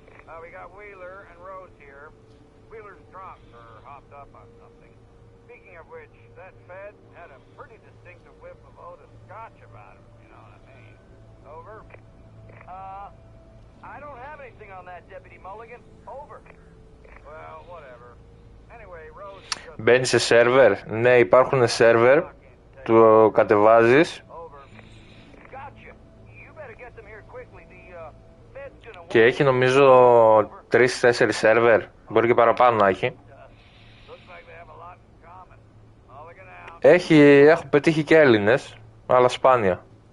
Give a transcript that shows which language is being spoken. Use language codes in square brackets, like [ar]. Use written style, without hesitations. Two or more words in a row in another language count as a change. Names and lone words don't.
[en] We got Wheeler and Rose here. Wheeler's drunk or hopped up on something. Speaking of which, that Fed had a pretty distinctive whiff of Otis Scotch about him, you know what I mean? Over. I don't have anything on that, Deputy Mulligan. Over. Well, whatever. Anyway, Rose... [el] Μπαίνεις σε σερβερ. Ναι, υπάρχουν σερβερ. Το κατεβάζεις. Και έχει νομίζω 3-4 σερβερ. Μπορεί και παραπάνω να έχει. Έχω πετύχει και Έλληνες, αλλά σπάνια.